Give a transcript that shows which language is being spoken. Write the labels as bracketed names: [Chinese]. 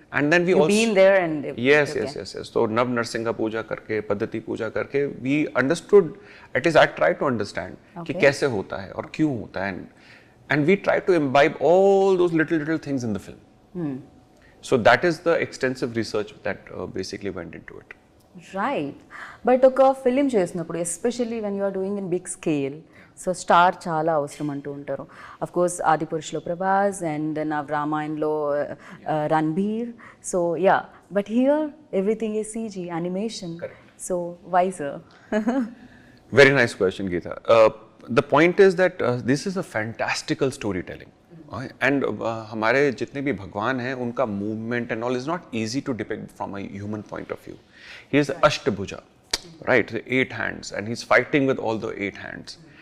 [English] And then we also been there and yes. So [Hindi] Nav Narsingha Puja karke, Paddhati Puja karke, [English] we understood, at least I tried to understand [Hindi] कि कैसे होता है [English] और क्यों होता है, and we tried to imbibe all those little things in the film. So that is the extensive research that basically went into it. Right. But [Telugu] ఒక film చేసినప్పుడు [English] especially when you are doing in big scale, so star [Telugu] చాలా అవసరం అంటూ ఉంటారు. Of course ఆదిపురుషులో Prabhas and నా రామాయణలో Ranbir. [English] So yeah, but here everything is CG animation. So why sir? Very nice question, Geeta. The point is that this is a fantastical storytelling. And [Hindi] हमारे जितने भी भगवान हैं उनका [English] movement and all is not easy to depict from a human point of view. He is Ashtabhuja, right? 8 hands, and he's fighting with all the 8 hands.